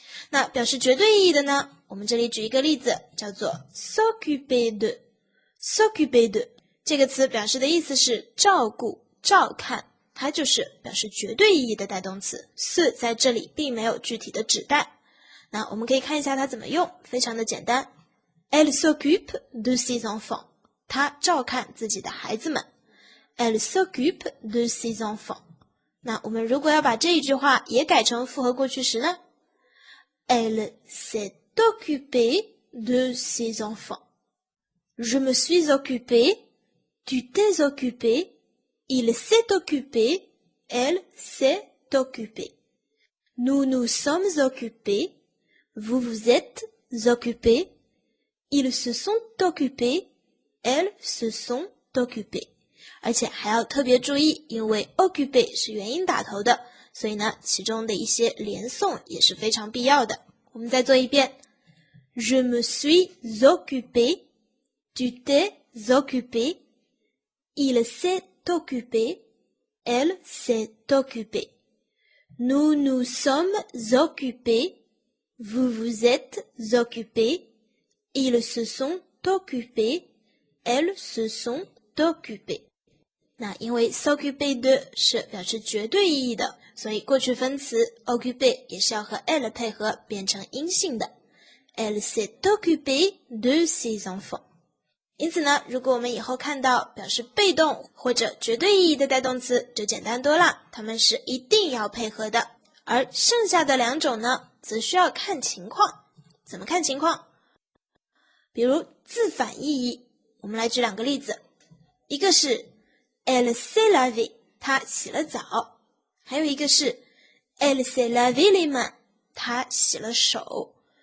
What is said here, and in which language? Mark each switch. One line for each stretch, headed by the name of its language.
Chinese: 那表示绝对意义的呢，我们这里举一个例子，叫做 s'occuper de。 s'occuper de 这个词表示的意思是照顾、照看，它就是表示绝对意义的带动词。 se 在这里并没有具体的指代。那我们可以看一下它怎么用，非常的简单。
French: Elle s'occupe de ses enfants，
Chinese: 她照看自己的孩子们。
French: Elle s'occupe de ses enfants。
Chinese: 那我们如果要把这一句话也改成复合过去时呢，
French: Elle s'est occupée de ses enfants。 Je me suis occupée, tu t'es occupé, il s'est occupé, elle s'est occupée. Nous nous sommes occupés, vous vous êtes occupés, ils se sont occupés, elles se sont occupées。
Chinese: 而且还要特别注意，因为 occupé 是元音打头的，所以呢，其中的一些连诵也是非常必要的。我们再做一遍
French: Je me suis occupé, tu t'es occupé, il s'est occupé, elle s'est occupée. Nous nous sommes occupés, vous vous êtes occupés, ils se sont occupés, elles se sont occupées。
Chinese: 那因为 s'occuper de 是表示绝对意义的，所以过去分词 occupé 也是要和 elle 配合变成阴性的。
French: Elle s'est occupée de ses enfants。
Chinese: 因此呢，如果我们以后看到表示被动或者绝对意义的带动词，就简单多了，它们是一定要配合的。而剩下的两种呢，则需要看情况。怎么看情况？比如自反意义，我们来举两个例子，一个是
French: Elle s'est lavée，
Chinese: 她洗了澡，还有一个是
French: Elle s'est lavé les mains，
Chinese: 她洗了手。